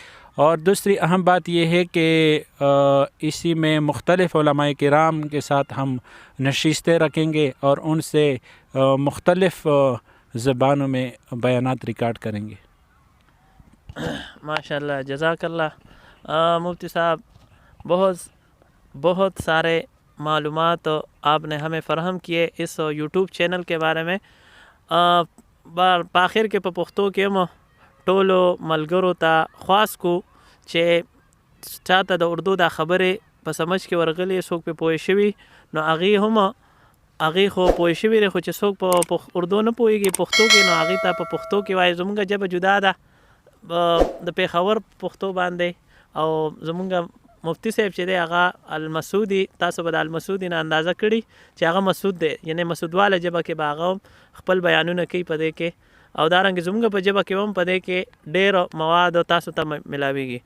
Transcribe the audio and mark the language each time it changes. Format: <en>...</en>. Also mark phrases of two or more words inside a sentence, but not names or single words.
<ur>اور دوسری اہم بات یہ ہے کہ اسی میں مختلف علماء کرام کے ساتھ ہم نشستیں رکھیں گے اور ان سے مختلف زبانوں میں بیانات ریکارڈ کریں گے.</ur> <ar>ماشاءاللہ، جزاک اللہ.</ar> <ur>مفتی صاحب، بہت سارے معلومات آپ نے ہمیں فراہم کیے اس یوٹیوب چینل کے بارے میں.</ur> <ps>پاخر کے پختو کے ټولو ملګرو ته خواست کو چې چاته د اردو دا خبرې په سمجھ کې ورغلي، څوک په پوه شوي، نو هغې خو پوه شوي دی، خو چې څوک په اردو نه پوهېږي پښتو کې، نو هغې ته په پښتو کې وایي. زمونږ ژبه جدا ده د پېښور پښتو باندې، او زمونږ مفتی صاحب چې دی هغه المسعودي، تاسو به د المسعودي نه اندازه کړي چې هغه مسعود دی، یعنی مسعودواله ژبه کې به هغه خپل بیانونه کوي په دې کې، او دارنګه زمونږ په ژبه کې هم په دې کې ډېر مواد تاسو ته ملاویږي.</ps>